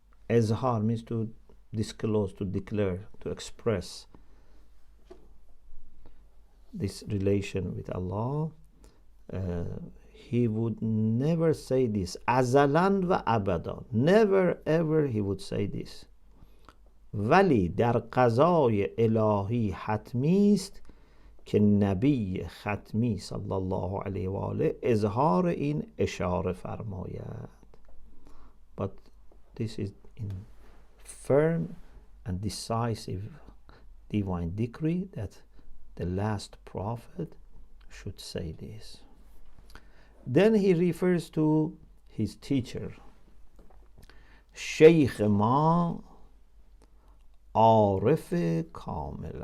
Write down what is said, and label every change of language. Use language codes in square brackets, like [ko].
[en] izhar means to disclose, to declare, to express this relation with Allah, he would never say this. Azalan wa abada. Never ever he would say this. [fa] ولی در قضای الهی حتمی است که نبی ختمی صلی الله علیه و آله اظهار این اشاره فرماید. [en] But this is in firm and decisive divine decree that the last prophet should say this. Then he refers to his teacher, Sheikh ma Arif Kamil.